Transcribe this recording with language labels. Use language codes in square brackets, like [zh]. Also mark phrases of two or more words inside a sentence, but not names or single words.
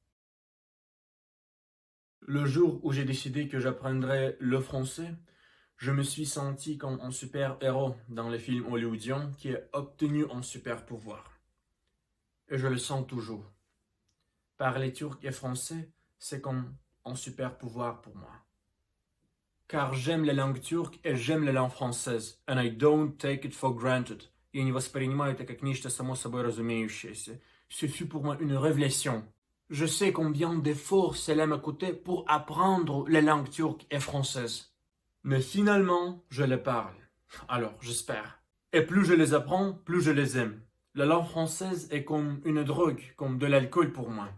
[fr] Le jour où j'ai décidé que j'apprendrais le français, je me suis senti comme un super-héros dans les films hollywoodiens qui a obtenu un super pouvoir. Et je le sens toujours. Parler turc et français, c'est comme un super pouvoir pour moi. Car j'aime la langue turque et j'aime la langue française. [en] And I don't take it for granted. [ru] Я не воспринимаю это как нечто само собой разумеющееся. [fr] Ce fut pour moi une révélation. Je sais combien d'efforts cela m'a coûté pour apprendre la langue turque et française. Mais finalement, je les parle. Alors, j'espère. Et plus je les apprends, plus je les aime. La langue française est comme une drogue, comme de l'alcool pour moi.